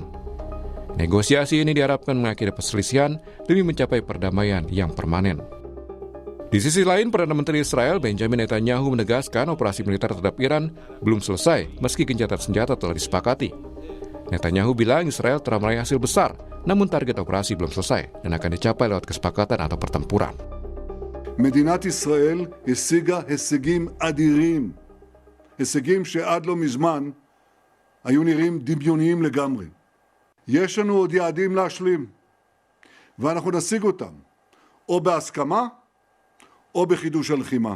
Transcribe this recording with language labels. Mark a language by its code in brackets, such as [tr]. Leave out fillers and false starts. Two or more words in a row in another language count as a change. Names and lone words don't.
[id] Negosiasi ini diharapkan mengakhiri perselisihan demi mencapai perdamaian yang permanen. Di sisi lain, Perdana Menteri Israel Benjamin Netanyahu menegaskan operasi militer terhadap Iran belum selesai meski gencatan senjata telah disepakati. Netanyahu bilang Israel telah meraih hasil besar, namun target operasi belum selesai dan akan dicapai lewat kesepakatan atau pertempuran. [he] מדינת ישראל השיגה הישגים אדירים, הישגים שעד לא מזמן היו נראים דמיוניים לגמרי. יש לנו עוד יעדים להשלים, ואנחנו נשיג אותם, או בהסכמה, או בחידוש הלחימה.